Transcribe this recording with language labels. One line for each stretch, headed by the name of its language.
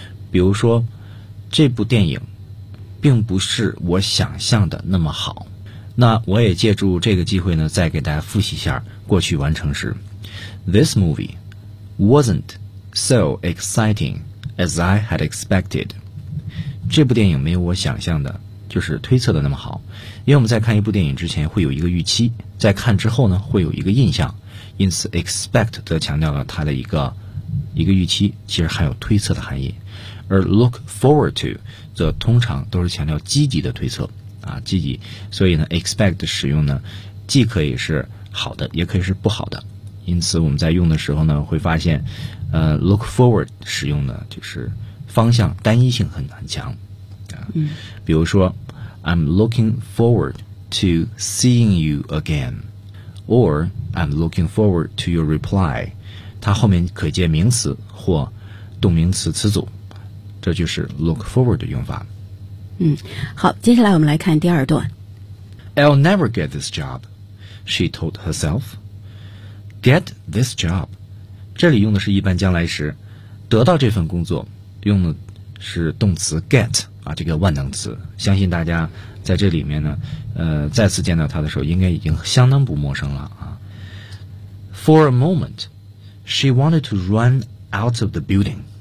Chinese: 比如说，这部电影并不是我想象的那么好。那我也借助这个机会呢，再给大家复习一下过去完成时。
English: This movie wasn't so exciting as I had expected。
Chinese: 这部电影没有我想象的，就是推测的那么好。因为我们在看一部电影之前会有一个预期，在看之后呢会有一个印象，因此 expect 则强调了它的一个预期，其实含有推测的含义。而 look forward to 则通常都是强调积极的推测啊，积极。所以呢 expect 的使用呢既可以是好的也可以是不好的，因此我们在用的时候呢会发现look forward 使用呢就是方向单一性很强啊。
English: 比如说 I'm looking forward to seeing you again， or I'm looking forward to your reply，
Chinese: 它后面可接名词或动名词词组，这就是
English: look forward
Chinese: 的用法。好，接下来我们来看第二段。
English: I'll never get this job， she told herself。 Get this job，
Chinese: 这里用的是一般将来时，得到这份工作用的是动词 get 啊，这个万能词，相信大家在这里面呢再次见到它的时候应该已经相当不陌生了啊。
English: For a momentShe wanted to run out of the building.